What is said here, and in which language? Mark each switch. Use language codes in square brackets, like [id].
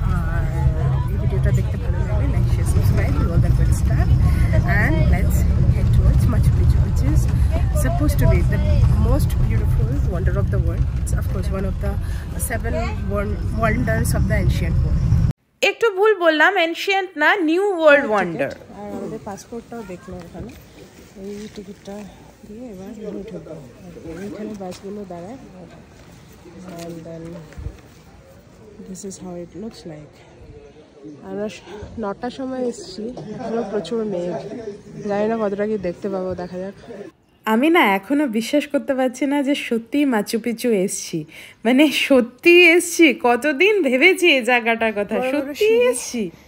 [bn] আর এই ভিডিওটা দেখতে ভালো লাগলে like share subscribe [en] all that good stuff and let's head towards Machu Picchu, which is supposed to be the most beautiful wonder of the world. It's of course one of the 7 wonders of the ancient world. [bn] একটু ভুল বললাম, ancient না, new world wonder. আর আমাদের পাসপোর্টটাও দেখলাম এখানে, এই টিকিটটা দিয়ে এবার ঢুকবো। এইখানে বাসগুলো দাঁড়ায়। [en] and then this is how it looks like. [bn] আমরা 9টার সময় এসেছি, এখনো প্রচুর মেঘ, জানি না কতটা কি দেখতে পাবো, দেখা যাক। আমি না এখনো বিশ্বাস করতে পারছি না যে সত্যি মাচু পিচু এসছি, মানে সত্যি এসছি। কতদিন ভেবেছি এই জায়গাটার কথা, সত্যি এসছি।